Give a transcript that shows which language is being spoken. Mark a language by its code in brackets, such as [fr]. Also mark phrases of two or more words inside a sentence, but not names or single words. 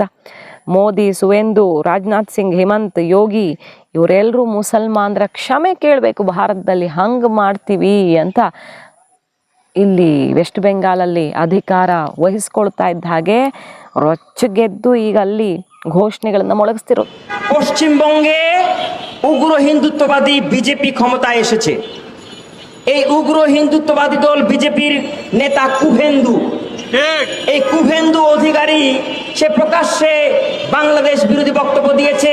[kn] ಮೋದಿ, ಸುವೇಂದು, ರಾಜನಾಥ್ ಸಿಂಗ್, ಹಿಮಂತ್, ಯೋಗಿ ಇವರೆಲ್ಲರೂ ಮುಸಲ್ಮಾನರ ಕ್ಷಮೆ ಕೇಳಬೇಕು ಭಾರತದಲ್ಲಿ, ಹಂಗೆ ಮಾಡ್ತೀವಿ ಅಂತ ಇಲ್ಲಿ ವೆಸ್ಟ್ ಬೆಂಗಾಲಲ್ಲಿ ಅಧಿಕಾರ ವಹಿಸ್ಕೊಳ್ತಾ ಇದ್ದ ಹಾಗೆ ರೊಚ್ಚಗೆದ್ದು ಈಗ ಅಲ್ಲಿ ঘোষণেಗಳನ್ನು ಮೊಳಗಿಸ್ತಿರೋದು। [bn] পশ্চিমবঙ্গে উগ্র হিন্দুত্ববাদী বিজেপি ক্ষমতায় এসেছে। এই উগ্র হিন্দুত্ববাদী দল বিজেপির নেতা কুভেন্দু, এই কুভেন্দু অধিকারী সে প্রকাশ্যে বাংলাদেশ বিরোধী বক্তব্য দিয়েছে।